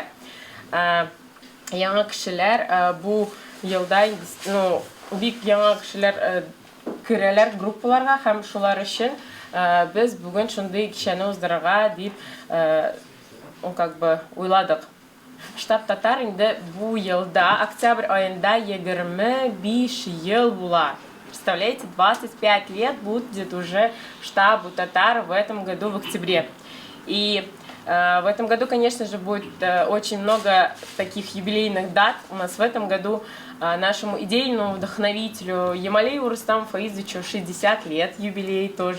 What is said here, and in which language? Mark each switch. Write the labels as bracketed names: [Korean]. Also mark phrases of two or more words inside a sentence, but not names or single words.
[Tatar] Яңа кешеләр бу елда бик яңа кешеләр керәләр группаларга, һәм шулар өчен без бүген шундый кичәне уздырырга дип уйладык. Штаб Татар инде бу елда октябрь айында 25 ел була. [Russian] Представляете, 25 лет будет уже штабу Татар в этом году в октябре. И в этом году, конечно же, будет очень много таких юбилейных дат. У нас в этом году нашему идейному вдохновителю Ямалееву Рустаму Фаизовичу 60 лет, юбилей тоже.